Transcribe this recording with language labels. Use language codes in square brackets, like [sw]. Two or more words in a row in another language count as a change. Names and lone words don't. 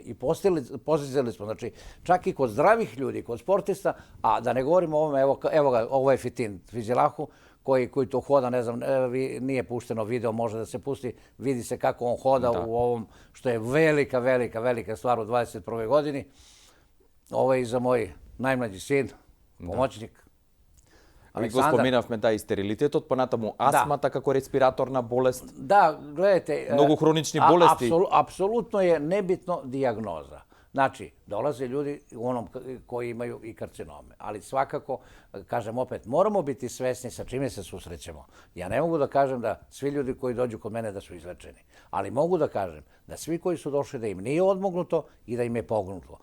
[sr] I postizali smo, znači čak i kod zdravih ljudi, kod sportista, a da ne govorimo o ovome, evo ga, ovo je Fitin Fizilahu, koji to hoda, ne znam, nije pušteno video, može da se pusti, vidi se kako on hoda u ovom, što je velika, velika, velika stvar u 21. godini. Ovo je i za moj najmlađi sin, pomoćnik. [mk] Ali го споменавме и стерилитетот, понатаму астмата како респираторна болест. [sr] Da, gledajte. [mk] Многу хронични болести. [sr] Apsolutno je nebitno dijagnoza. Znači, dolaze ljudi koji imaju i karcinome, ali svakako, kažem opet, moramo biti svesni sa čime se susrećemo. Ja ne mogu da kažem da svi ljudi koji dođu kod mene da su izlečeni, ali mogu da kažem da svi koji su došli da im nije odmognuto i da im je pognuto.